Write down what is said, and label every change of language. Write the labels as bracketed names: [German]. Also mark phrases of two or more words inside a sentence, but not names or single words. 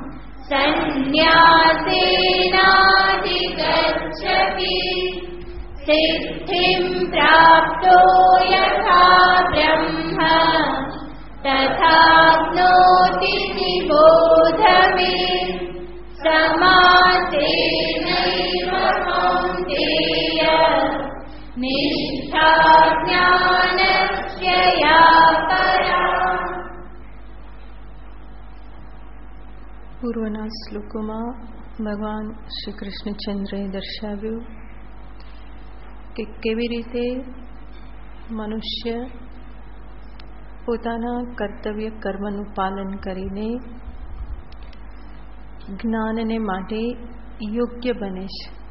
[Sanskrit] सन्न्यासेनाधिगच्छति सिद्धिं प्राप्तो यथा ब्रह्म तथाप्नोति निबोध मे। समासेनैव कौन्तेय निष्ठा ज्ञानस्य या परा। [Gujarati] પૂર્વના શ્લોકોમાં ભગવાન શ્રી કૃષ્ણચંદ્રએ દર્શાવ્યું કે કેવી રીતે મનુષ્ય પોતાના કર્તવ્ય કર્મનું પાલન કરીને જ્ઞાનને માટે યોગ્ય બને છે,